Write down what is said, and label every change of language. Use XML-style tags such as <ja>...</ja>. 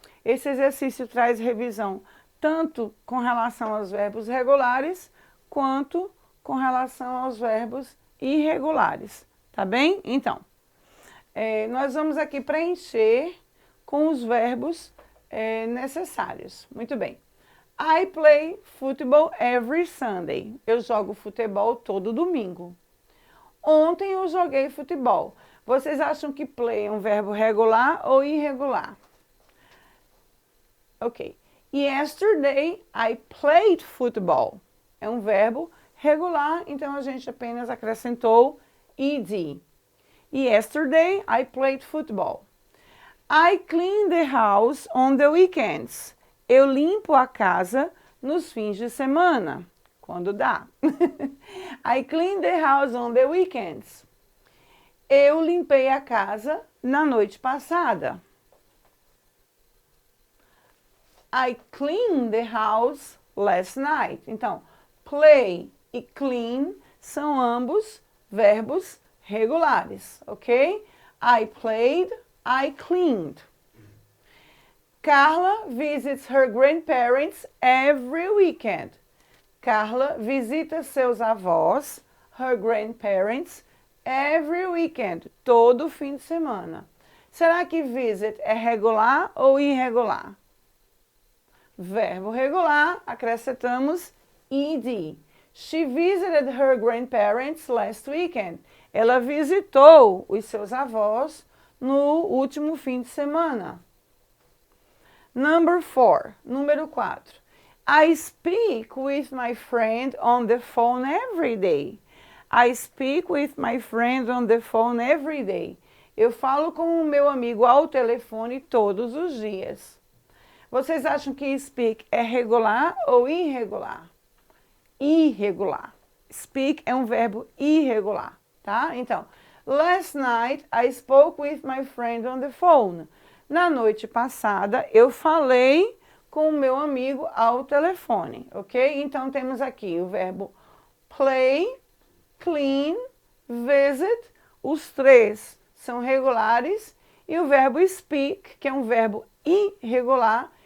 <pt>Esse exercício traz revisão tanto com relação aos verbos regulares, quanto com relação aos verbos irregulares, tá bem? Então, nós vamos aqui preencher com os verbos necessários. Muito bem.</pt> <en>I play football every Sunday.</en> <pt>Eu jogo futebol todo domingo. Ontem eu joguei futebol. Vocês acham que play é um verbo regular ou irregular? Ok.</pt> <en>Yesterday I played football.</en> <pt>É um verbo regular, então a gente apenas acrescentou ed.</pt> <en>Yesterday I played football. I clean the house on the weekends.</en> <pt>Eu limpo a casa nos fins de semana, quando dá.</pt> <en>I clean the house on the weekends.</en> <pt>Eu limpei a casa na noite passada.</pt> <en>I cleaned the house last night.</en> <pt>Então, play e clean são ambos verbos regulares, ok?</pt> <en>I played, I cleaned. Carla visits her grandparents every weekend.</en> <pt>Carla visita seus avós,</pt> <en>her grandparents, every weekend,</en> <pt>todo fim de semana. Será que visit é regular ou irregular? Verbo regular, acrescentamos ed.</pt> <en>She visited her grandparents last weekend.</en> <pt>Ela visitou os seus avós no último fim de semana. Número 4.</pt> <en>I speak with my friend on the phone every day. I speak with my friend on the phone every day.</en> <pt>Eu falo com o meu amigo ao telefone todos os dias. Vocês acham que speak é regular ou irregular? Irregular. Speak é um verbo irregular, tá? Então,</pt> <en>last night I spoke with my friend on the phone.</en> <pt>Na noite passada, eu falei com o meu amigo ao telefone, ok? Então, temos aqui o verbo play, clean, visit. Os três são regulares. E o verbo speak, que é um verbo irregular.</pt>